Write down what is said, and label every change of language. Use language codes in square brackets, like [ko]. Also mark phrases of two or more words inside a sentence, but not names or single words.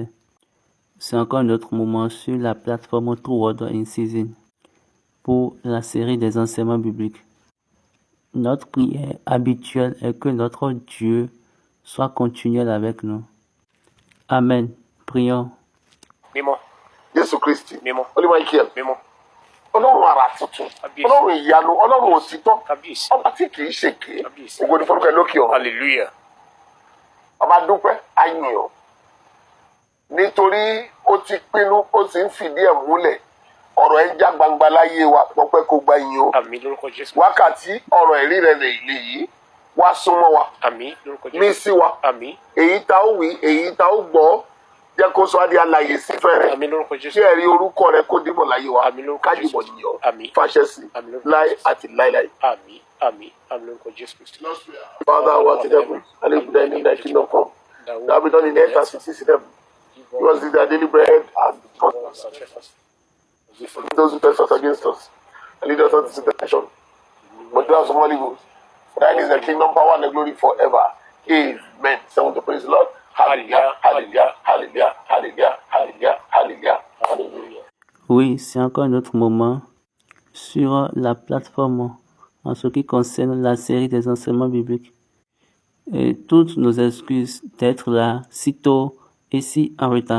[fr] C'est encore un autre moment sur la plateforme True Word in Season pour la série des enseignements bibliques. Notre prière habituelle est que notre Dieu soit continuel avec nous. Amen. Prions. [yo] Mímọ́. Jésù Kristi. Mímọ́. Olúwa Michael. Mímọ́. Ọlọ́run àrà tuntun. Kábíyèsí. Ọlọ́run ìyanu. Ọlọ́run òtítọ́. Kábíyèsí. Ọba tí kìí ṣèké. Kábíyèsí. Ògo ni forúkọ ẹ lókè ọ̀run. Hallelujah. Ọba dúpẹ́ ayìn ọ́. Nítorí ó ti pinnu ó sì ń fìdí ẹ̀ múlẹ̀. Ọ̀rọ̀ ẹ̀ já gbangba láyé wa pọpẹ́ kó gba ìyìn o. Àmín lórúkọ Jésù. Wákàtí ọ̀rọ̀ ẹ̀rí rẹ̀ lèyí wá súnmọ́ wa. Àmín lórúkọ Jésù. Mí sí wa. Àmín. Èyí tá ó wí, èyí tá ó gbọ́. Jẹ́ kó sọ adé alààyè sí fẹ́rẹ̀. Àmín lórúkọ Jésù. Kí ẹ̀rí orúkọ rẹ kó dìbò láyé wa. Àmín lórúkọ Jésù. Kájùbọ̀ yìnyín. Àmín. Fàṣẹ sí. Àmín lórúkọ Láé Jésù. àti láéláé. Àmín. Àmín. Àmín lórúkọ Jésù Kristi. [en] Father, who art in heaven, hallowed be thy name, thy kingdom come. Thy be done in earth as it is in heaven. Give us this our daily bread and forgive those who trespass against us. And lead us not into temptation, but deliver us from all evil. For thine is the kingdom, power, and the glory forever. Amen. Someone to praise the Lord. Hallelujah, hallelujah, hallelujah, hallelujah, hallelujah, hallelujah, hallelujah. [fr] Oui, c'est encore un autre moment sur la plateforme en ce qui concerne la série des enseignements bibliques. Et toutes nos excuses d'être là si tôt et si en retard.